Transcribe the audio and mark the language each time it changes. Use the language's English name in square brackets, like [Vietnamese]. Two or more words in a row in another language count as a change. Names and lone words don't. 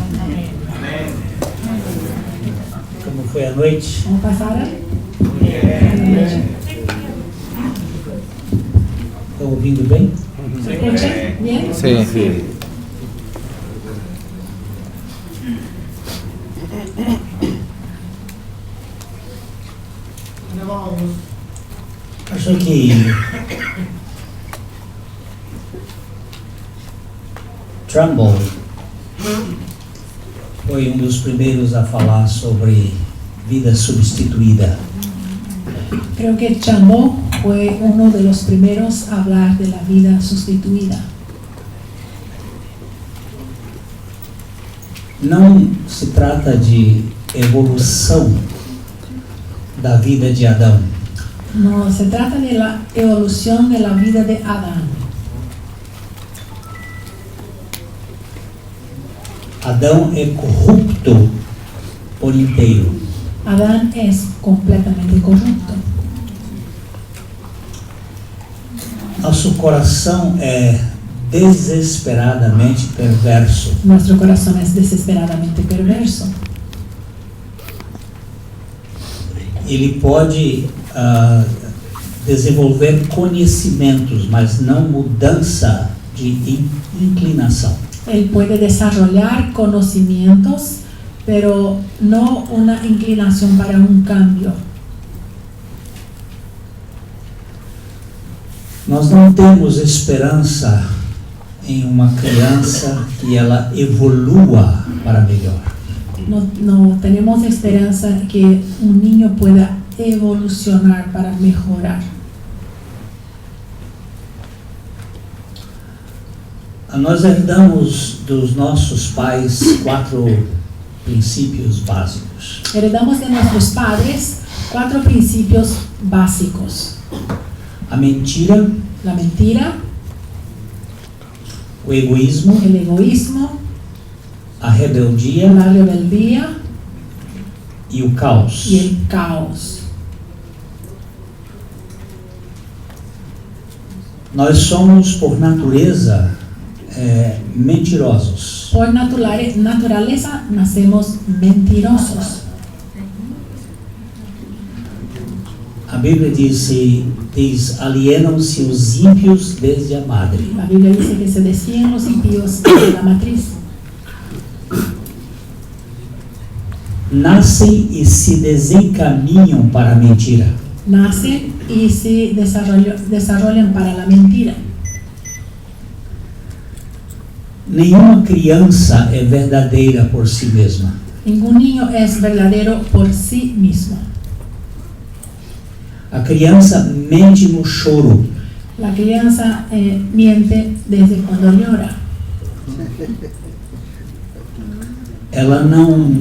[Portuguese] Como foi a noite? [Spanish] ¿Cómo pasaron? [Portuguese] Estão ouvindo bem? [Spanish] ¿Se escucha bien? Sí. [Portuguese] Acho que Trumbull foi dos primeiros a falar sobre vida substituída. [Spanish] Creo que Chambo fue uno de los primeros a hablar de la vida sustituida. [Portuguese] Não se trata de evolução da vida de Adão. [Spanish] No, se trata de la evolución de la vida de Adán. [Portuguese] Adão é corrupto por inteiro. [Spanish] Adán es completamente corrupto. [Portuguese] Nosso coração é desesperadamente perverso. [Spanish] Nuestro corazón es desesperadamente perverso. [Portuguese] Ele pode desenvolver conhecimentos, mas não mudança de inclinação. [Spanish] Él puede desarrollar conocimientos, pero no una inclinación para un cambio. [Portuguese] Nós não temos esperança em uma criança que ela evolua para melhor. [Spanish] No tenemos esperanza que un niño pueda evolucionar para mejorar. [Portuguese] Nós herdamos dos nossos pais 4 princípios básicos. [Spanish] Heredamos de nuestros padres 4 principios básicos: [Portuguese] A mentira, [Spanish] la mentira, [Portuguese] o egoísmo, [Spanish] el egoísmo, [Portuguese] a rebeldia [Spanish] la rebeldía [Portuguese] e o caos. [Spanish] y el caos. [Portuguese] Nós somos, por natureza, mentirosos. [Spanish] Por naturaleza nacemos mentirosos. [Portuguese] A Bíblia diz alienam-se os ímpios desde a madre. [Spanish] La Biblia dice que se desvían los impíos de la matriz. [Portuguese] Nascem e se desencaminham para a mentira. [Spanish] Nacen y se desarrollan para la mentira. [Portuguese] Nenhuma criança é verdadeira por si mesma. [Spanish] Ningún niño es verdadero por sí mismo. [Portuguese] A criança mente no choro. [Spanish] La crianza miente desde cuando llora. [Portuguese] Ela não...